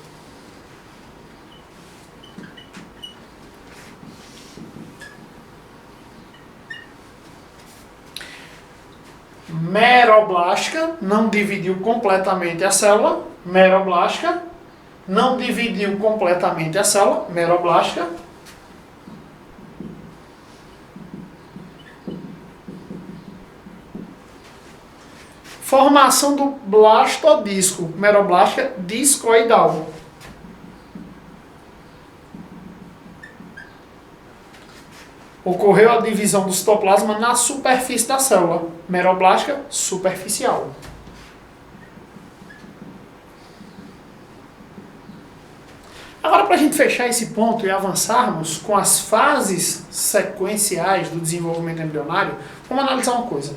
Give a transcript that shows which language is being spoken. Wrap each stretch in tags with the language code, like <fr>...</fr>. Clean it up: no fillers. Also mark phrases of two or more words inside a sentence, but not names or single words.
<pt>Meroblástica, não dividiu completamente a célula, meroblástica, não dividiu completamente a célula, meroblástica. Formação do blastodisco, meroblástica discoidal. Ocorreu a divisão do citoplasma na superfície da célula, meroblástica superficial. Agora, para a gente fechar esse ponto e avançarmos com as fases sequenciais do desenvolvimento embrionário, vamos analisar uma coisa.</pt>